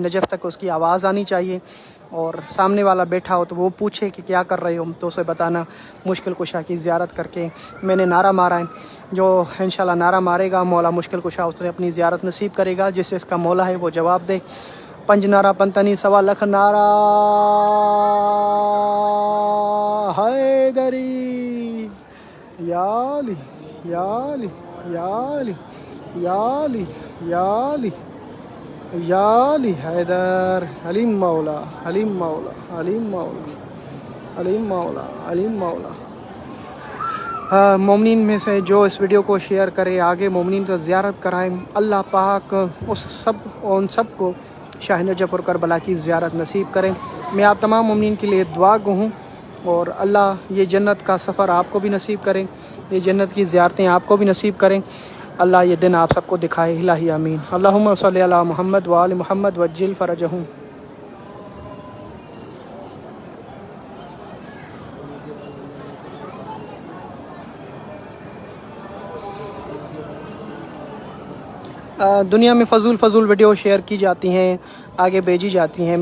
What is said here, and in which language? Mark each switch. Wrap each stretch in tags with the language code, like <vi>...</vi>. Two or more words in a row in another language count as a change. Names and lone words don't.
<ur>نجف تک اس کی آواز آنی چاہیے اور سامنے والا بیٹھا ہو تو وہ پوچھے کہ کیا کر رہے ہو، تو اسے بتانا مشکل کشا کی زیارت کر کے میں نے نعرہ مارا ہے. جو ان شاء اللہ نعرہ مارے گا مولا مشکل کشا اس نے اپنی زیارت نصیب کرے گا. جس سے اس کا مولا ہے وہ جواب دے. پنج نعرہ پنجتنی 1.25 لاکھ نعرہ حیدری</ur> <ar>یا علی. یا علی یا علی یا علی یا علی یا علی حیدر حلیم مولا حلیم مولا حلیم مولا حلیم مولا حلیم مولا.</ar> <ur>مومنین میں سے جو اس ویڈیو کو شیئر کرے آگے مومنین کو زیارت کرائیں. اللہ پاک ان سب کو شاہ نجف اور کربلا کی زیارت نصیب کریں. میں آپ تمام مومنین کے لیے دعا گو ہوں اور اللہ یہ جنت کا سفر آپ کو بھی نصیب کریں، یہ جنت کی زیارتیں آپ کو بھی نصیب کریں. اللہ یہ دن آپ سب کو دکھائے. الٰہی آمین.</ur> <ar>اللهم صل على محمد و آل محمد وعجل فرجهم.</ar> <ur>دنیا میں فضول ویڈیو شیئر کی جاتی ہیں، آگے بھیجی جاتی ہیں.</ur>